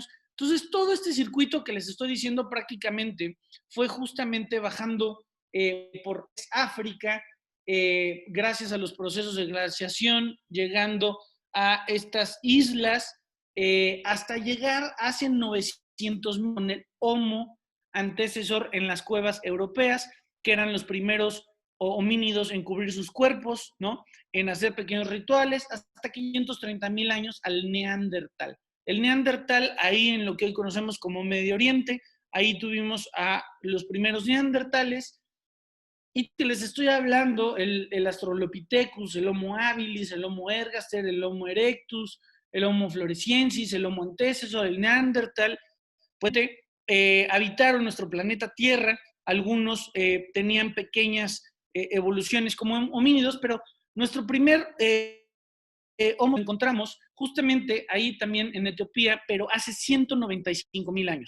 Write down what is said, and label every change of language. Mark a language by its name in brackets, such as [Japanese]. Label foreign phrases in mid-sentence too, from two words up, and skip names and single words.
[Spanish] Entonces, todo este circuito que les estoy diciendo prácticamente fue justamente bajando por África, gracias a los procesos de glaciación, llegando a estas islas, hasta llegar hace 900,000 con el Homo antecesor en las cuevas europeas, que eran los primeros homínidos en cubrir sus cuerpos, ¿no?, en hacer pequeños rituales, hasta 530,000 años al Neandertal. El Neandertal, ahí en lo que hoy conocemos como Medio Oriente, ahí tuvimos a los primeros neandertales, y que les estoy hablando, el Australopithecus, el Homo habilis, el Homo ergaster, el Homo erectus, el Homo floresiensis, el Homo antecesor, el Neandertal, pues habitaron nuestro planeta Tierra. Algunos tenían pequeñas evoluciones como homínidos, pero nuestro primer Homo encontramos justamente ahí también en Etiopía, pero hace 195,000 años.